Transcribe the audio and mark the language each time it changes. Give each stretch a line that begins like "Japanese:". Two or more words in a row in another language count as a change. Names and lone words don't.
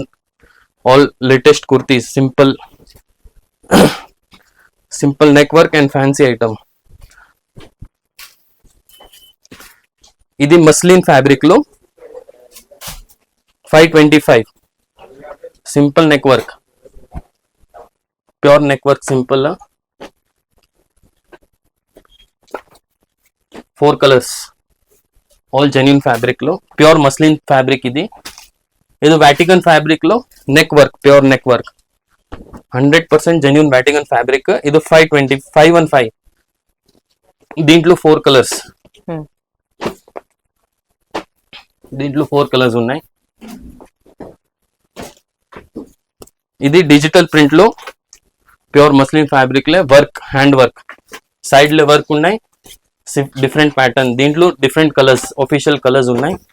English: all latest kurtis, simple neck work and fancy item.
Telugu: ఇది
English: muslin fabric
Telugu: లో 525
English: simple neck work. pure neck work simple 4 colours all genuine fabric
Telugu: లో
English: pure muslin fabric
Telugu: ఇది
English: Vatican fabric
Telugu: లో
English: neck work pure neck work 100% genuine Vatican fabric
Telugu: ఇది 515 దీంట్లో 4 కలర్స్ ఉన్నాయి ఇది
English: digital print
Telugu: లో
English: pure muslin fabric
Telugu: లో
English: work hand work side
Telugu: లో వర్క్ ఉన్నాయి
English: different pattern
Telugu: దీంట్లో
English: different colours official colours
Telugu: ఉన్నాయి